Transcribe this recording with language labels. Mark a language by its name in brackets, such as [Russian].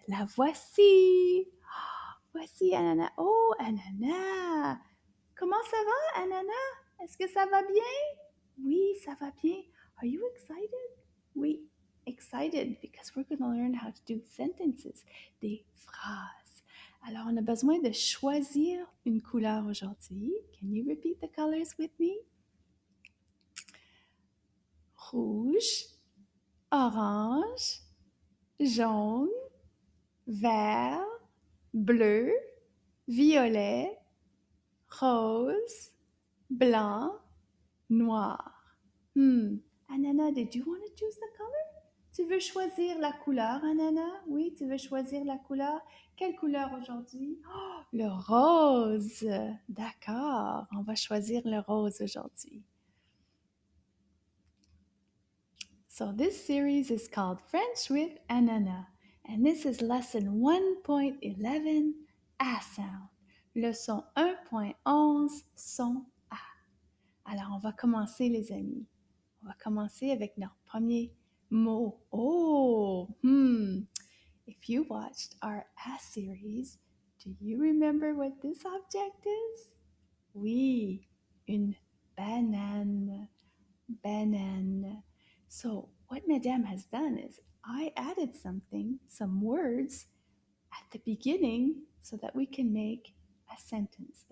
[French] La voici. Oh, voici Anana. Oh, Anana. Comment ça va, Anana? Est-ce que ça va bien? Oui, ça va bien. Are you excited? [English] Oui, excited because we're going to learn how to do sentences, des phrases. [French] Alors, on a besoin de choisir une couleur aujourd'hui. [English] Can you repeat the colors with me? [French] Rouge, orange, jaune, vert, bleu, violet, rose, blanc, noir. [English] Anana, did you want to choose the color? [French] Tu veux choisir la couleur, Anana? Oui, tu veux choisir la couleur. Quelle couleur aujourd'hui? Oh, le rose. D'accord, on va choisir le rose aujourd'hui. [English] So this series is called French with Anana, and this is lesson 1.11, A sound. [French] Leçon 1.11, son A. Alors, on va commencer, les amis. On va commencer avec notre premier mot. [English] Oh, If you watched our A series, do you remember what this object is? [French] Oui, une banane. Banane. [English] So, what Madame has done is I added some words at the beginning so that we can make a sentence.